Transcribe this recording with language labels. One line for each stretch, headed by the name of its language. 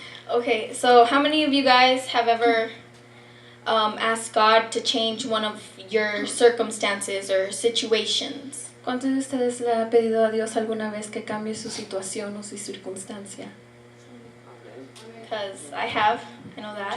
English: Okay, so how many of you guys have ever asked God to change one of your circumstances or situations?
Spanish: ¿Cuántos de ustedes le ha pedido a Dios alguna vez que cambie su situación o su circunstancia?
English: Because I have, I know that.